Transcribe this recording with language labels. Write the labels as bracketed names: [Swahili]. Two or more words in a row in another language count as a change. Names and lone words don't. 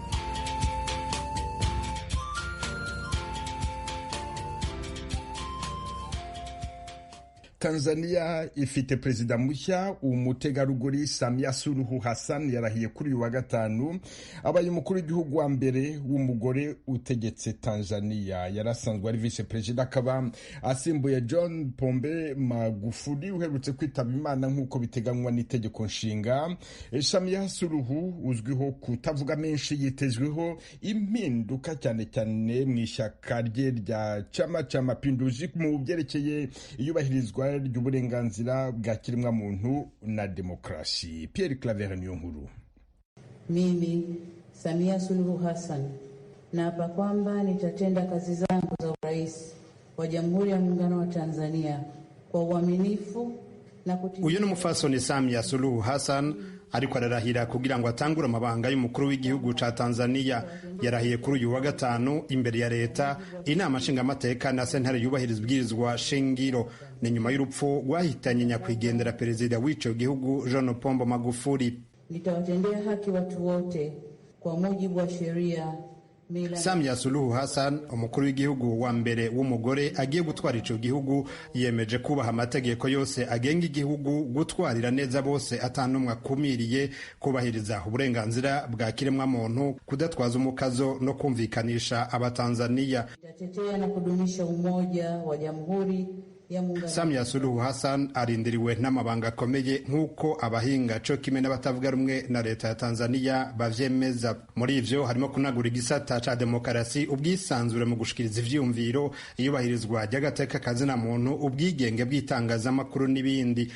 [Kinyarwanda] Tanzania ifite perezida mushya, umutegarugori Samia Suluhu Hassan yarahiye kuri uyu wa gatanu. Abaye umukuru w'igihugu wa mbere w'umugore utegetse Tanzania. Yarasanzwe ari vice perezida, akaba asimbuye John Pombe Magufuli uherutse kwitaba Imana nk'uko biteganywa n'itegeko nshinga. Samia Suluhu uzwiho kutavuga menshi, yitezweho impinduka cyane cyane mu ishyaka rye rya Chama cha Mapinduzi mu byerekeye iyubahirizwa ry'uburenganzira bwa kiremwa muntu na demokrasi. Pierre Claver niyo nkuru. [Swahili] Mimi Samia Suluhu Hassan naapa kwamba nitatenda kazi zangu za urais wa Jamhuri ya Muungano wa Tanzania kwa uaminifu na kutii. [Rundi] Uyu ni umufasoni Samia Suluhu Hassan ariko ararahira kugira ngo atangure amabanga y'umukuru w'igihugu ca Tanzania. Yarahiye kuri uyu wa gatanu imbere ya leta, inama nshingamateka na sentare yubahiriza ibwirizwa shingiro. Ni nyuma y'urupfu rwahitanye nyakwigendera perezida w'ico gihugu John Pombe Magufuli. [Swahili] Nitawatendea haki watu wote kwa mujibu wa sheria. [Rundi] Samia Suluhu Hassan, umukuru w'igihugu wa mbere w'umugore agiye gutwara ico gihugu, yemeje kubaha amategeko yose agenga igihugu, gutwarira neza bose atanumwe akumiriye, kubahiriza uburenganzira bwa kiremwa muntu, kudatwaza umukazo no kumvikanisha abatanzania. [Swahili] Nitatetea na kudumisha umoja wa Jamhuri. [Rundi] Samia Suluhu Hassan arindiriwe n'amabanga akomeye nk'uko abahinga co kimwe n'abatavuga rumwe na leta ya Tanzania bavyemeza. Muri ivyo harimo kunagura igisata ca demokarasi, ubwisanzure mu gushikiriza ivyumviro, iyubahirizwa ry'agateka kazina muntu, ubwigenge bw'itangazamakuru n'ibindi.